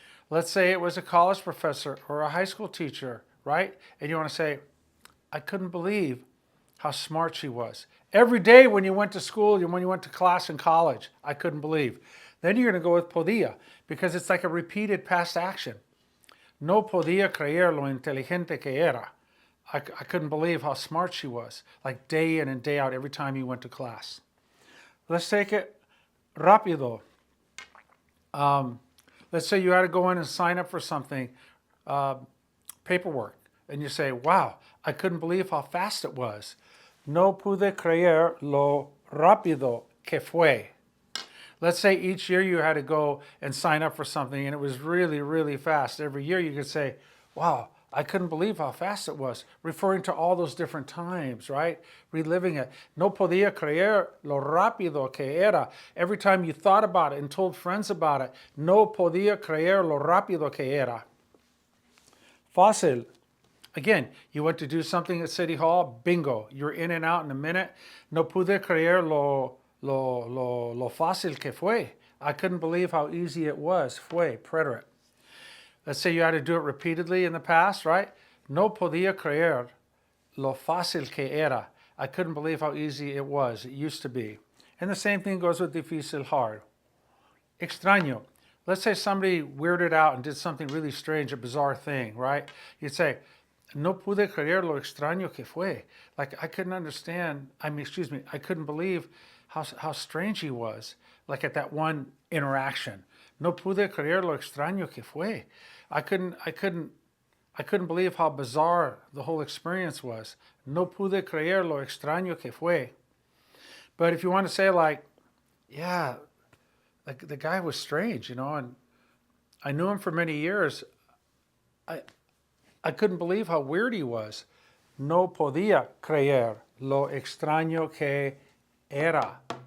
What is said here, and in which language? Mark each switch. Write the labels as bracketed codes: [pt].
[en] Let's say it was a college professor or a high school teacher, right? And you want to say, I couldn't believe how smart she was. Every day when you went to school, when you went to class in college, I couldn't believe. Then you're going to go with podía because it's like a repeated past action. [es] No podía creer lo inteligente que era. [en] I couldn't believe how smart she was, like day in and day out every time you went to class. Let's take it rápido. Let's say you had to go in and sign up for something, paperwork, and you say, wow, I couldn't believe how fast it was. [es] No pude creer lo rápido que fue. [en] Let's say each year you had to go and sign up for something and it was really fast. Every year you could say, wow, I couldn't believe how fast it was, referring to all those different times, right? Reliving it. [es] No podía creer lo rápido que era. [en] Every time you thought about it and told friends about it, [es] no podía creer lo rápido que era. [en] Fácil. Again, you went to do something at City Hall, bingo, you're in and out in a minute. [es] No pude creer lo fácil que fue. [en] I couldn't believe how easy it was. Fue, preterite. Let's say you had to do it repeatedly in the past, right? [es] No podía creer lo fácil que era. [en] I couldn't believe how easy it was. It used to be. And the same thing goes with difícil, hard. Extraño. Let's say somebody weirded out and did something really strange, a bizarre thing, right? You'd say, [es] No pude creer lo extraño que fue. [en] Like, I couldn't understand, I couldn't believe how strange he was, like at that one interaction. [es] No pude creer lo extraño que fue. [en] I couldn't, I couldn't, I couldn't believe how bizarre the whole experience was. [es] No pude creer lo extraño que fue. [en] But if you want to say like, yeah, like the guy was strange, and I knew him for many years. I, I couldn't believe how weird he was. [es] No podía creer lo extraño que era.